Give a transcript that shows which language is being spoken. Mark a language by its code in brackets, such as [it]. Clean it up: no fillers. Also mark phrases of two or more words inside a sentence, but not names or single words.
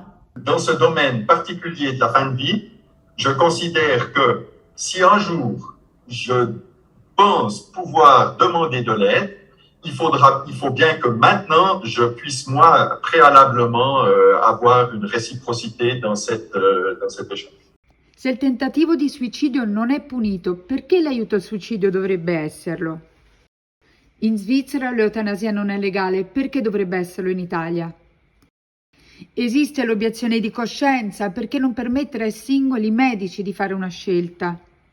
[fr] Dans ce domaine particulier de la fin de vie, je considère que si un jour je pense pouvoir demander de l'aide, il faut bien que maintenant je puisse moi préalablement avoir une réciprocité dans cet échange. [it] Se il tentativo di suicidio non è punito, perché l'aiuto al suicidio dovrebbe esserlo? In Svizzera l'eutanasia non è legale, perché dovrebbe esserlo in Italia? Esiste l'obiezione di coscienza, perché non permettere ai singoli medici di fare una scelta?